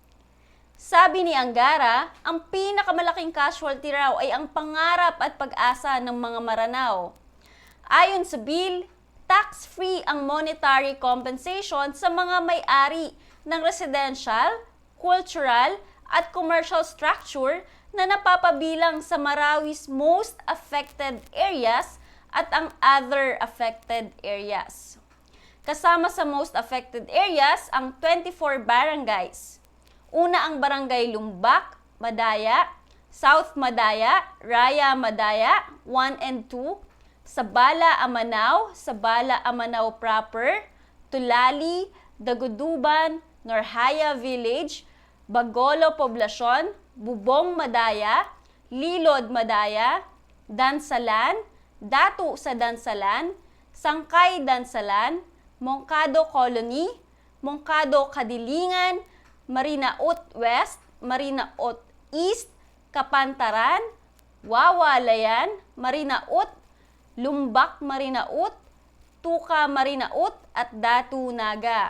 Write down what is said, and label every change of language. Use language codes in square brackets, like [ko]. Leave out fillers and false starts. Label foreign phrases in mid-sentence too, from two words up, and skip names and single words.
[tl] Sabi ni Angara, ang pinakamalaking casualty raw ay ang pangarap at pag-asa ng mga Maranao. Ayon sa bill, tax-free ang [en] monetary compensation [tl] sa mga may-ari ng [en] residential, cultural, [tl] at [en] commercial structure [tl] na napapabilang sa Marawi's [en] most affected areas [tl] at ang [en] other affected areas. [tl] Kasama sa [en] most affected areas [tl] ang 24 barangays. Una ang Barangay Lumbak, Madaya, South Madaya, Raya Madaya, 1 and 2, Sabala Amanao, Sabala Amanao Proper, Tulali, Daguduban, Norhaya Village, Bagolo Poblasyon, Bubong Madaya, Lilod Madaya, Dansalan, Datu sa Dansalan, Sangkay Dansalan, Mongkado Colony, Mongkado Kadilingan, Marinaot West, Marinaot East, Kapantaran, Wawalayan, Marinaot, Lumbak Marinaot, Tuka Marinaot at Datu Naga.